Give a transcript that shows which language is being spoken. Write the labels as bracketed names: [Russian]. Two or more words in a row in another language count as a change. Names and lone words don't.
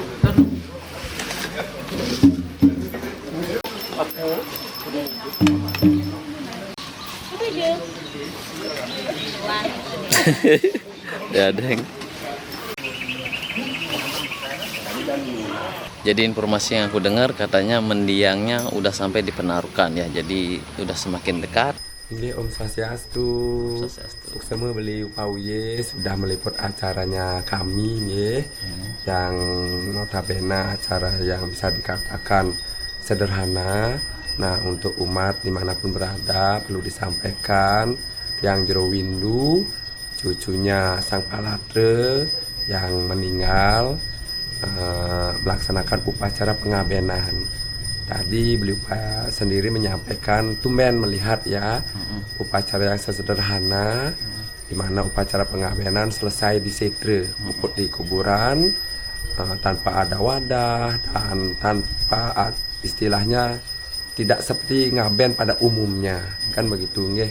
[Indonesian] Ya, Deng. Jadi informasi yang aku dengar katanya mendiangnya udah sampai di Penarukan ya. Jadi udah semakin dekat. Ini [Balinese] Om Swastiastu. Suksema beli upauye [Indonesian] sudah meliput acaranya kami nih, yang notabene acara yang bisa dikatakan sederhana. Nah, untuk umat dimanapun berada perlu disampaikan yang jero windu cucunya Sang Palatre yang meninggal melaksanakan upacara pengabenan. Tadi beliau sendiri menyampaikan tumben melihat ya upacara yang sesederhana, di mana upacara pengabenan selesai di setre, puput di kuburan tanpa ada wadah dan tanpa istilahnya tidak seperti ngaben pada umumnya, kan begitu nggih.